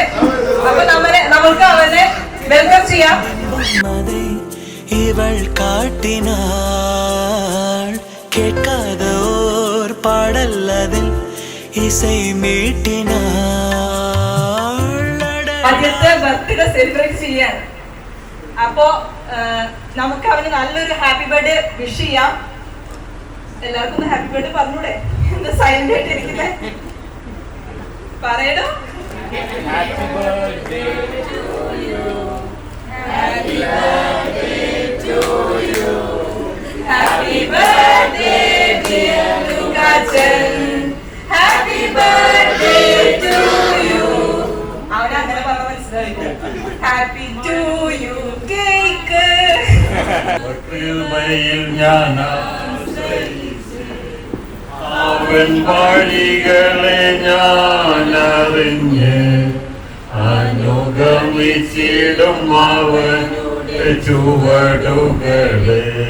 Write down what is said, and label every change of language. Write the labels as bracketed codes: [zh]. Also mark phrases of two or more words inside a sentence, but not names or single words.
[ml] അപ്പൊ നമുക്ക് അവനെ വെൽക്കം ചെയ്യാം. [ta] இவள் காட்டினாள் கேட்காத ஓர் பாடல் அதில் இசை மீட்டினாள். [ml] ആദ്യത്തെ [en] birthday celebrate [ml] ചെയ്യാൻ. അപ്പോ നമുക്ക് അവന് നല്ലൊരു [en] happy birthday wish [ml] ചെയ്യാം. എല്ലാവർക്കും ഒന്ന് [en] happy birthday [ml] പറഞ്ഞൂടെ? എന്താ സൈലന്റ് ആയിട്ട് ഇരിക്കുന്നേ? പറയണോ? [en] Happy birthday to you. Happy birthday to you. Happy birthday dear Lukachan. Happy birthday to you. [ml] അവനെ അങ്ങനെ പറഞ്ഞ മനസ്സിലായി. [en] Happy to you cake. [ml] അവൻ വഴികളെ ഞാനറിഞ്ഞ് അനുഗമിച്ചിടും അവനുടെ ചുവടുകളെ.